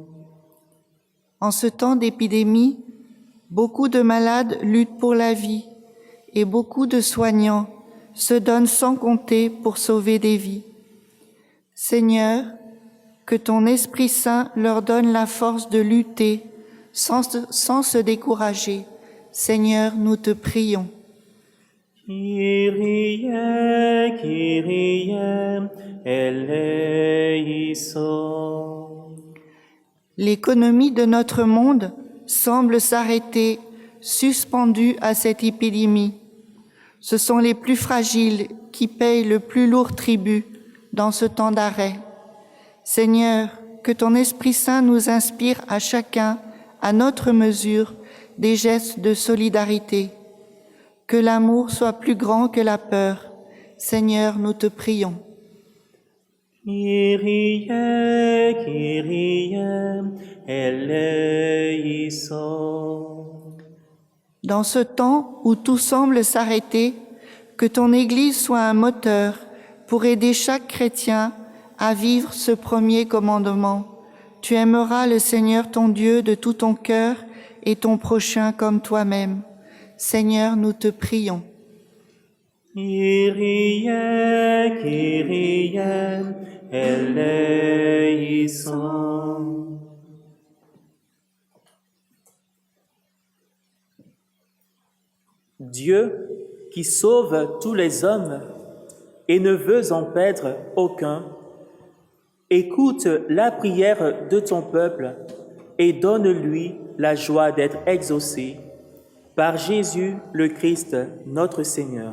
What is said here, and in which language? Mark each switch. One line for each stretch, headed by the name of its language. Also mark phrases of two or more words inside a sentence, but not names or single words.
French: En ce temps d'épidémie, beaucoup de malades luttent pour la vie et beaucoup de soignants se donnent sans compter pour sauver des vies. Seigneur, que ton Esprit Saint leur donne la force de lutter sans se décourager. Seigneur, nous te prions.
Greek: Κύριε, Κύριε, ἐλέησον.
French: L'économie de notre monde semble s'arrêter, suspendue à cette épidémie. Ce sont les plus fragiles qui payent le plus lourd tribut dans ce temps d'arrêt. Seigneur, que ton Esprit Saint nous inspire à chacun, à notre mesure, des gestes de solidarité. Que l'amour soit plus grand que la peur. Seigneur, nous te prions.
Greek: Κύριε, Κύριε, ἐλέησον.
French: Dans ce temps où tout semble s'arrêter, que ton Église soit un moteur pour aider chaque chrétien à vivre ce premier commandement. Tu aimeras le Seigneur ton Dieu de tout ton cœur et ton prochain comme toi-même. Seigneur, nous te prions.
Greek: Κύριε, Κύριε, ἐλέησον.
French: Dieu, qui sauve tous les hommes et ne veut en perdre aucun, écoute la prière de ton peuple et donne-lui la joie d'être exaucé par Jésus le Christ, notre Seigneur.